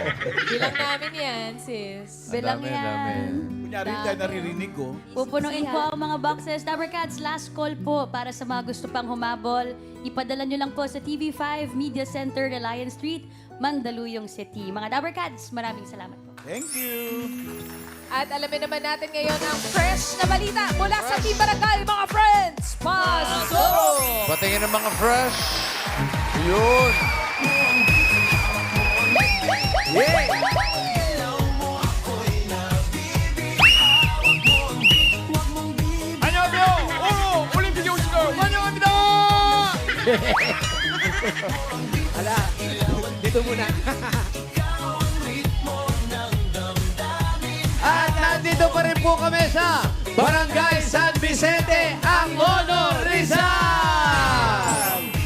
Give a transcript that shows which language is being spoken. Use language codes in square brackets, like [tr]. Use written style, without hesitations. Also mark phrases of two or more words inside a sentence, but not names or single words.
[tl] Bilang namin yan, sis. Bilang Dami, yan. dami. Kunyari tayo naririnig ko. Pupunuin po ang mga boxes. Dabarkads, [en] last call [tl] po para sa mga gusto pang humabol. Ipadala nyo lang po sa TV5 Media Center, Reliance Street, Mandaluyong City. Mga Dabarkads, maraming salamat po. [en] Thank you. [tl] At alamin naman natin ngayon ang fresh na balita mula sa Team Barangay, mga friends! Pasok! Patingin ng mga fresh. Yun. [ko] 안녕하세요. 올림픽에 오신 걸 환영합니다. [tl] Ala, dito muna. At nandito pa rin po kami sa Barangay San Vicente, ang Mono Rizal!